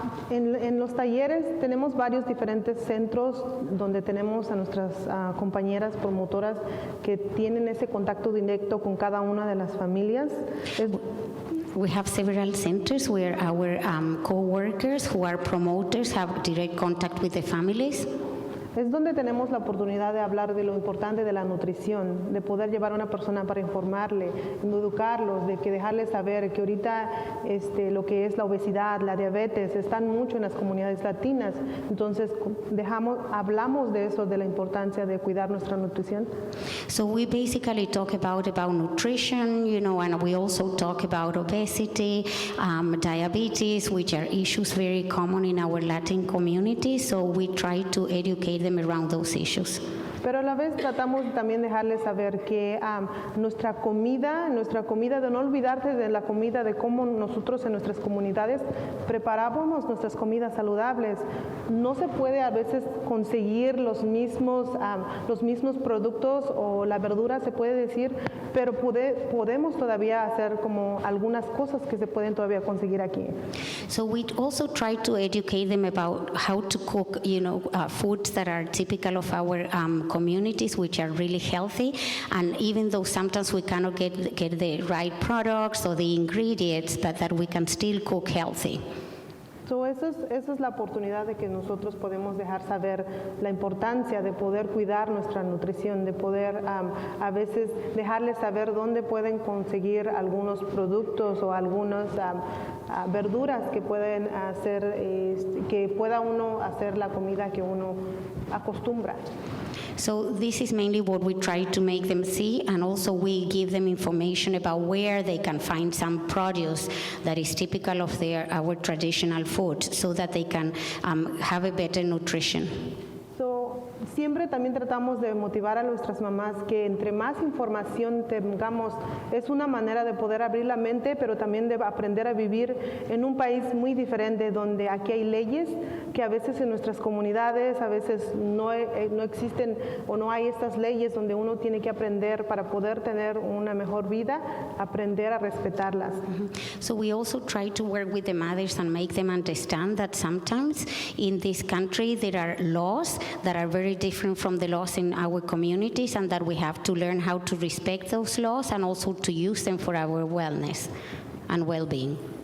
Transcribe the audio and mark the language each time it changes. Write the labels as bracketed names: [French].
[Spanish] En los talleres tenemos varios diferentes centros donde tenemos a nuestras compañeras promotoras que tienen ese contacto directo con cada una de las familias. [English] We have several centers where our co-workers who are promoters have direct contact with the families. [Spanish] Es donde tenemos la oportunidad de hablar de lo importante de la nutrición, de poder llevar a una persona para informarle, educarlos, de que dejarles saber que ahorita lo que es la obesidad, la diabetes, están mucho en las comunidades latinas. Entonces hablamos de eso, de la importancia de cuidar nuestra nutrición. [English] So we basically talk about nutrition, and we also talk about obesity, diabetes, which are issues very common in our Latin community. So we try to educate them around those issues. [Spanish] Pero a la vez tratamos también dejarles saber que nuestra comida, de no olvidarte de la comida, de cómo nosotros en nuestras comunidades preparábamos nuestras comidas saludables. No se puede a veces conseguir los mismos productos o la verdura, se puede decir, pero podemos todavía hacer como algunas cosas que se pueden todavía conseguir aquí. [English] So we also try to educate them about how to cook, foods that are typical of our communities, which are really healthy, and even though sometimes we cannot get the right products or the ingredients, but that we can still cook healthy. [Spanish] Esa es la oportunidad de que nosotros podemos dejar saber la importancia de poder cuidar nuestra nutrición, de poder a veces dejarles saber dónde pueden conseguir algunos productos o algunas verduras que pueden hacer, que pueda uno hacer la comida que uno acostumbra. [English] So this is mainly what we try to make them see, and also we give them information about where they can find some produce that is typical of our traditional food, so that they can have a better nutrition. [Spanish] Siempre también tratamos de motivar a nuestras mamás que entre más información tengamos, es una manera de poder abrir la mente, pero también de aprender a vivir en un país muy diferente, donde aquí hay leyes que a veces en nuestras comunidades a veces no existen o no hay estas leyes, donde uno tiene que aprender para poder tener una mejor vida, aprender a respetarlas. [English] So we also try to work with the mothers and make them understand that sometimes in this country there are laws that are very different from the laws in our communities, and that we have to learn how to respect those laws and also to use them for our wellness and well-being.